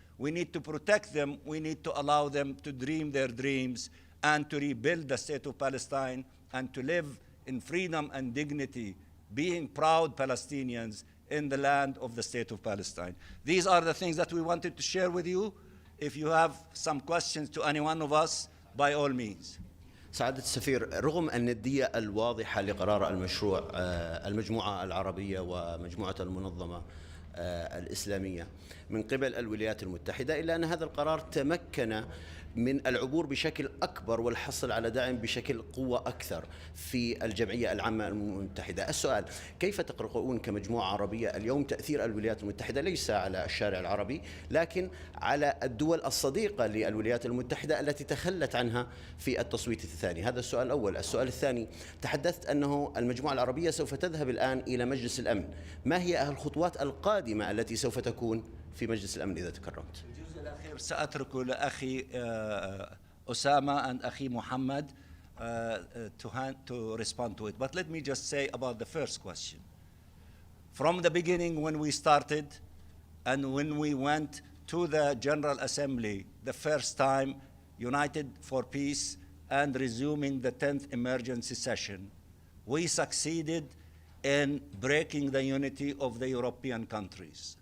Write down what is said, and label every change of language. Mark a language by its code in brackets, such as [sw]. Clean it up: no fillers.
[en] We need to protect them. We need to allow them to dream their dreams and to rebuild the state of Palestine and to live in freedom and dignity, being proud Palestinians in the land of the state of Palestine. These are the things that we wanted to share with you. If you have some questions to any one of us, by all means. [ar] سعادة السفير، رغم الندية الواضحة لقرار المجموعة العربية ومجموعة المنظمة الإسلامية من قبل الولايات المتحدة، إلا أن هذا القرار تمكن من العبور بشكل أكبر والحصل على دعم بشكل قوة أكثر في الجمعية العامة المتحدة. السؤال: كيف تقرؤون كمجموعة عربية اليوم تأثير الولايات المتحدة ليس على الشارع العربي لكن على الدول الصديقة للولايات المتحدة التي تخلت عنها في التصويت الثاني؟ هذا السؤال الأول. السؤال الثاني: تحدثت أنه المجموعة العربية سوف تذهب الآن إلى مجلس الأمن، ما هي الخطوات القادمة التي سوف تكون في مجلس الأمن إذا تكرمت؟ الجزء الأخير سأتركه لأخي أسامة and أخي محمد [en] to respond to it. But let me just say about the first question. From the beginning, when we started and when we went to the General Assembly the first time, United for Peace, and resuming the 10th emergency session, we succeeded in breaking the unity of the European countries.